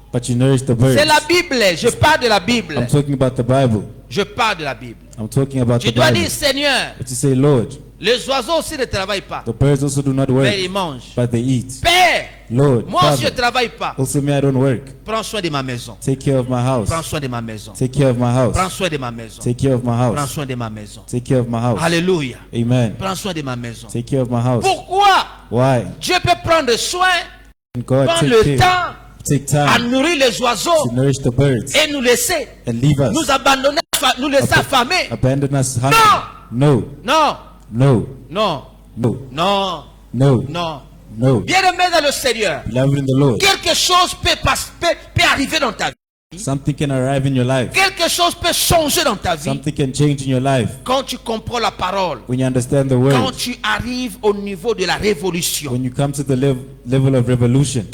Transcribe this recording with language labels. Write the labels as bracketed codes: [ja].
[en] but you nourish the birds. [fr] C'est la Bible. Je parle de la Bible. [en] I'm talking about the Bible. [fr] Je parle de la Bible. [en] I'm talking about [fr] Tu [en] the [fr] dois [en] Bible. [fr] dire, Seigneur, [en] But you say, Lord, [fr] les oiseaux aussi ne travaillent pas. [en] the birds also do not [fr] Mais [en] work, [fr] ils mangent. [en] but they eat. [fr] Père, [en] Lord, [fr] moi aussi je ne [en] Father, [fr] travaille pas. [en] also me, I don't work. [fr] Prends soin de ma maison. [en] Take care of my house. [fr] Prends soin de ma maison. [en] Take care of my [fr] Prends [en] house. [fr] soin de ma maison. [en] Take care of my [fr] Prends [en] house. [fr] soin de ma maison. [en] Take care of my house. [fr] Alléluia. Amen. Prends soin de ma maison. [en] Take care of my house. [fr] Pourquoi [en] Why? [fr] Dieu peut prendre soin, [en] And God [fr] prendre [en] take [fr] le temps [en] take [fr] à [en] time [fr] nourrir les oiseaux [en] to nourish the birds [fr] et nous laisser, [en] and leave [fr] nous [en] us, [fr] abandonner, nous laisser affamer? [en] abandon us hungry. [fr] Non. [en] No, [fr] Non, [en] no, [fr] non, [en] no, [fr] non, [en] no, [fr] non. [en] no. [fr] Bien-aimé dans le Seigneur, [en] Beloved in the Lord, [fr] quelque chose peut arriver dans ta vie. [en] something can arrive in your life. [fr] Quelque chose peut changer dans ta vie [en] Something can change in your life [fr] quand tu comprends la parole. [en] when you understand the [fr] Quand [en] word. [fr] tu arrives au niveau de la révolution. [en] When you come to the level of revolution.